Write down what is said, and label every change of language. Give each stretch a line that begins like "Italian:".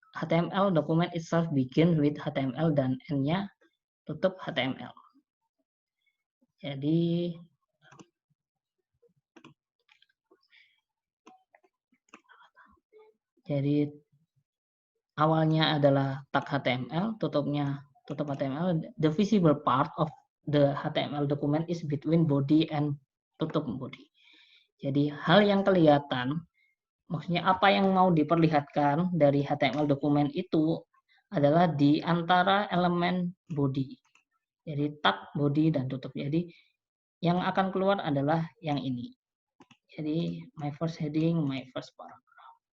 English: HTML document itself begin with HTML
Indonesian: dan end-nya tutup HTML. Jadi awalnya adalah tag HTML, tutupnya tutup HTML.
English: The visible part of the HTML document is between body
Indonesian: and tutup body. Jadi hal yang kelihatan, maksudnya apa yang mau diperlihatkan dari HTML dokumen itu adalah di antara elemen body. Jadi tag, body, dan tutup. Jadi yang akan keluar adalah yang ini.
English: Jadi my first heading, my first paragraph.